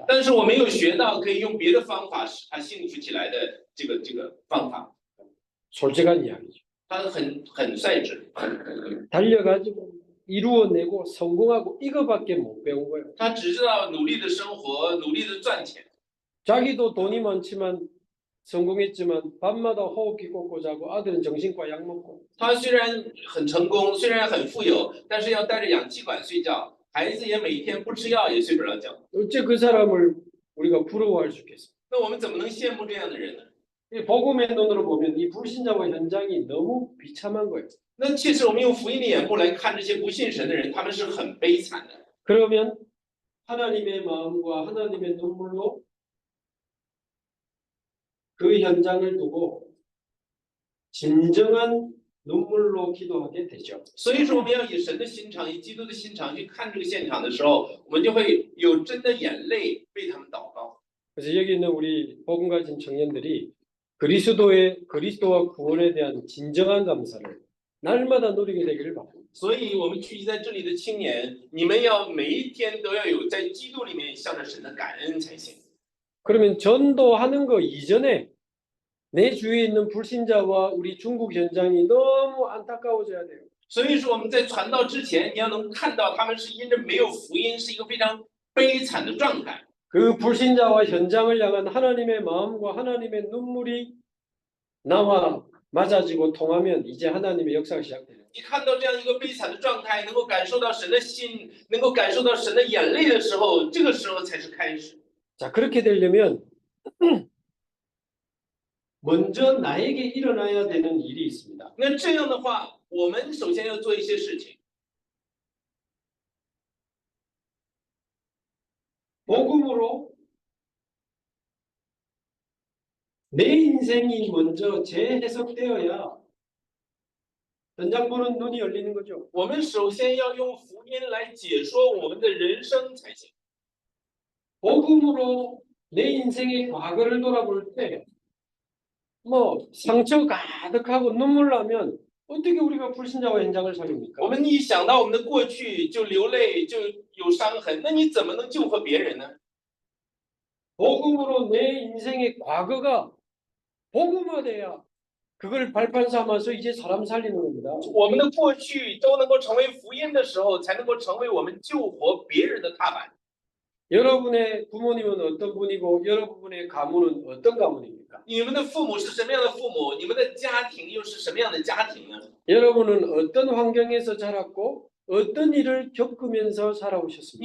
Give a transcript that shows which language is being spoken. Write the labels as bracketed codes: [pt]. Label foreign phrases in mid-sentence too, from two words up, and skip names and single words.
[zh] 但是我没有学到可以用别的方法使他幸福起来的这个方法。 [ko] 솔직한 이야기죠. [zh] 他很率直， [ko] 달려가지고 이루어내고 성공하고 이거밖에 못 배운 거예요. [zh] 他只知道努力的生活，努力的赚钱。 [ko] 자기도 돈이 많지만 성공했지만 밤마다 호흡기 꽂고 자고 아들은 정신과 약 먹고 [zh] 他虽然很成功，虽然很富有，但是要带着氧气管睡觉，孩子也每天不吃药也睡不着觉。 [ko] 어째 그 사람을 우리가 부러워할 수 있겠어요? [zh] 那我们怎么能羡慕这样的人呢？ [ko] 이 복음의 눈으로 보면 이 불신자와 현장이 너무 비참한 거예요. [zh] 那其实我们用福音的眼目来看这些不信神的人，他们是很悲惨的。 [ko] 그러면 하나님의 마음과 하나님의 눈물로 그 현장을 두고 진정한 눈물로 기도하게 되죠. [zh] 所以说，我们要以神的心肠，以基督的心肠去看这个现场的时候，我们就会有真的眼泪为他们祷告。 [ko] 그래서 여기 있는 우리 복음 가진 청년들이 그리스도와 구원에 대한 진정한 감사를 날마다 누리게 되기를 바랍니다. [zh] 所以，我们聚集在这里的青年，你们要每一天都要有在基督里面向着神的感恩才行。 [ko] 그러면 전도하는 거 이전에 내 주위에 있는 불신자와 우리 중국 현장이 너무 안타까워져야 돼요. [zh] 所以说，我们在传道之前，你要能看到他们是因着没有福音，是一个非常悲惨的状态。 [ko] 그 불신자와 현장을 향한 하나님의 마음과 하나님의 눈물이 나와 맞아지고 통하면 이제 하나님의 역사가 시작돼요. [zh] 你看到这样一个悲惨的状态，能够感受到神的心，能够感受到神的眼泪的时候，这个时候才是开始。 [ko] 자, 그렇게 되려면 먼저 나에게 일어나야 되는 일이 있습니다. [zh] 那这样的话，我们首先要做一些事情。 [ko] 복음으로 내 인생이 먼저 재해석되어야 현장 보는 눈이 열리는 거죠. [zh] 我们首先要用福音来解说我们的人生才行。 [ko] 복음으로 내 인생의 과거를 돌아볼 때 뭐 상처 가득하고 눈물 나면 어떻게 우리가 불신자와 현장을 살립니까? [zh] 我们一想到我们的过去就流泪，就有伤痕，那你怎么能救活别人呢？ [ko] 복음으로 내 인생의 과거가 복음화돼야 그걸 발판 삼아서 이제 사람 살리는 겁니다. [zh] 我们的过去都能够成为福音的时候，才能够成为我们救活别人的踏板。 [ko] 여러분의 부모님은 어떤 분이고 여러분의 가문은 어떤 가문입니까? [zh] 你们的父母是什么样的父母？你们的家庭又是什么样的家庭呢？ [ko] 여러분은 어떤 환경에서 자랐고 어떤 일을 겪으면서 살아오셨습니까?